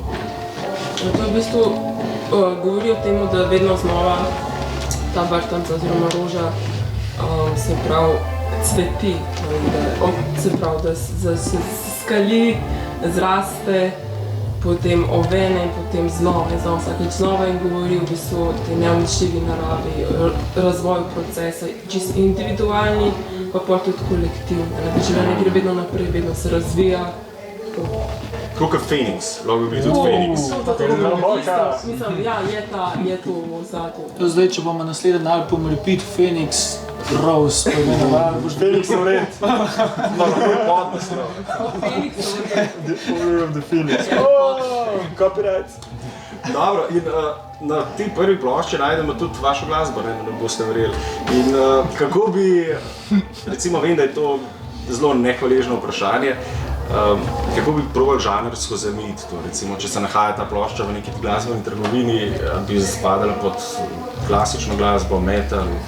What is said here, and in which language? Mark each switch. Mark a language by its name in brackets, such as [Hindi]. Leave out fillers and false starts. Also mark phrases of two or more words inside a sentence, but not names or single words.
[Slovenian] To v bistvu govori o tem, da vedno znova ta vrtanca oziroma roža se pravi cveti, se pravi, da se skali, zraste, potem ovene in potem znova vsakeč znova in govori v bistvu o tej neuničljivi naravi, razvoju procesa, čisto individualni, pa tudi kolektivni. Življenje gre vedno naprej, vedno se razvija. tako kot Phoenix, lahko bi bili tudi Phoenix. Mislim, ja, je to v ozadju. Zdaj, če bomo naslednji album Repeat Phoenix Rose poimenovali, boš [English] Phoenix of Red. Phoenix The Order of the Phoenix. Copyright. [Slovenian] Dobro, in na tej prvi plošči najdemo tudi vašo glasbo, ne boste verjeli. In kako bi, recimo vem, da je to zelo nehvaležno vprašanje, kako bi probali žanrsko zamejiti to, recimo, če se nahaja ta plošča v neki glasbeni trgovini, bi spadala pod klasično glasbo, metal?